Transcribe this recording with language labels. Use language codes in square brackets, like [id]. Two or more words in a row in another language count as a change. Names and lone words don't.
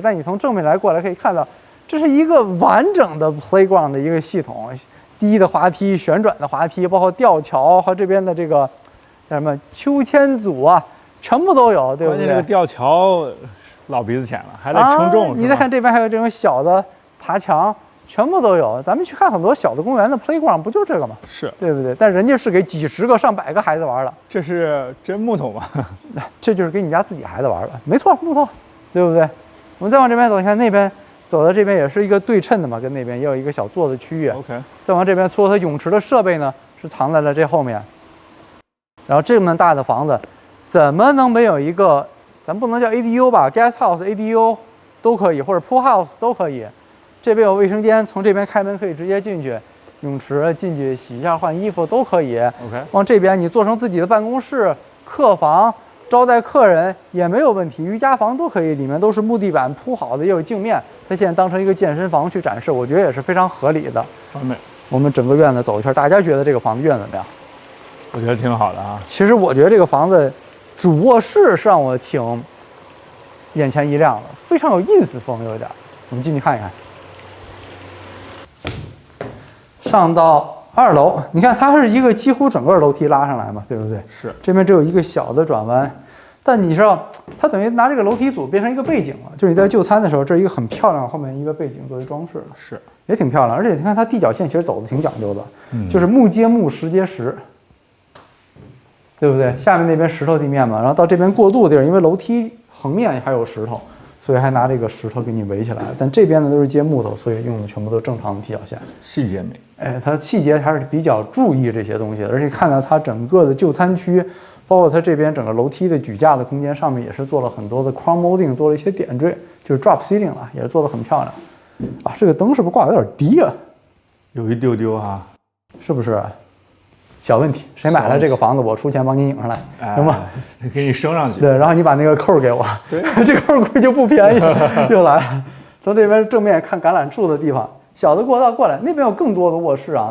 [zh] 但你從正面來過來可以看到，這是一個完整的 playground 的一個系統。低的滑梯、旋轉的滑梯，包括吊橋和這邊的這個叫什麼秋千組啊，全部都有，對不對？關鍵這個吊橋老鼻子淺了，還得稱重。你再看這邊還有這種小的爬牆，全部都有。咱們去看很多小的公園的 playground， 不就這個嗎？是，對不對？但人家是給幾十個、上百個孩子玩的。這是真木頭嗎？這就是給你家自己孩子玩的，沒錯，木頭，對不對？我們再往這邊走，你看那邊。走到這邊也是一個對稱的嘛，跟那邊也有一個小坐的區域。 OK，再往這邊所有它泳池的設備呢是藏在了這後面。然後這麼大的房子，怎麼能沒有一個？咱不能叫 ADU 吧 ， [en] guest house、 [zh] ADU 都可以，或者 [en] pool house [zh] 都可以。這邊有衛生間，從這邊開門可以直接進去。泳池进去洗一下換衣服都可以。 OK，往这边你做成自己的办公室、客房，招待客人也没有问题，瑜伽房都可以，里面都是木地板铺好的，也有镜面。它现在当成一个健身房去展示，我觉得也是非常合理的。完美。我们整个院子走一圈，大家觉得这個房子院怎麼樣？我覺得挺好的啊。其實我覺得這個房子主臥室是讓我挺眼前一亮的，非常有 ins 風，有點。我們進去看一看。上到2樓，你看它是一個幾乎整個樓梯拉上來嘛，對不對？是。這邊只有一個小的轉彎，但你知道，它等於拿這個樓梯組變成一個背景了，就是你在就餐的時候，這是一個很漂亮後面一個背景作為裝飾，是，也挺漂亮。而且你看它地腳線其實走的挺講究的，就是木接木，石接石。對不對？下面那邊石頭地面嘛，然後到這邊過渡的地兒，因為樓梯橫面還有石頭，所以還拿這個石頭給你圍起來。但這邊呢都是接木頭，所以用的全部都正常的劈腳線，細節美。哎，它細節還是比較注意這些東西的，而且看到它整個的就餐區，包括它這邊整個樓梯的舉架的空間上面也是做了很多的 [en] crown molding， [zh] 做了一些點綴，就是 [en] drop ceiling [zh] 了，也是做得很漂亮。啊，這個燈是不是掛得有點低啊？有一丟丟哈，是不是？小問題，誰買了這個房子，我出錢幫你引上來，行嗎？給你升上去。對，然後你把那個扣給我。對，這個扣估計就不便宜了。又來了，從這邊正面看橄欖樹的地方，小的過道過來，那邊有更多的臥室啊。